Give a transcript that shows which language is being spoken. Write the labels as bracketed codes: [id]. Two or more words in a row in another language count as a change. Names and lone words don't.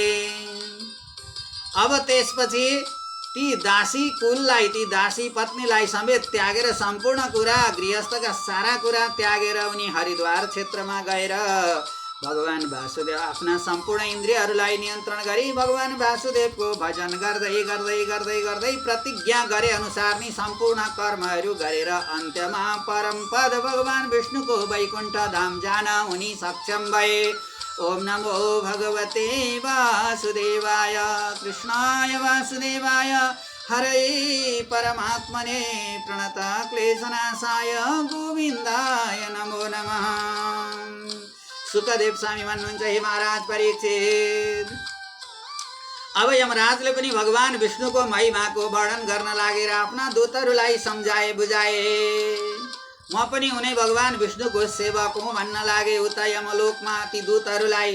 [ne] अब त्यसपछि ती दासी कुललाई, ती दासी पत्नीलाई समेत त्यागेर सम्पूर्ण कुरा गृहस्थका सारा कुरा त्यागेर उनी हरिद्वार क्षेत्रमा गएर भगवान वासुदेव आफ्ना सम्पूर्ण इन्द्रियहरूलाई नियन्त्रण गरी भगवान वासुदेवको भजन गर्दै गर्दै गर्दै गर्दै प्रतिज्ञा गरे अनुसार नै सम्पूर्ण कर्महरू गरेर अन्त्यमा परम पद भगवान विष्णुको वैकुण्ठ धाम जान उनी सक्षम भए। [sa] ओम नमो भगवते वासुदेवाय। कृष्णाय वासुदेवाय हरे परमात्मने प्रणत क्लेशनाशाय गोविन्दाय नमो नमः। [ne] सुखदेव स्वामी भन्नुहुन्छ, हे महाराज परीक्षित, अब यमराजले पनि भगवान विष्णुको महिमाको वर्णन गर्न लागेर आफ्ना दूतहरूलाई सम्झाए बुझाए। म पनि उनी भगवान विष्णुको सेवक हुँ भन्न लागे उता यमलोकमा ती दूतहरूलाई।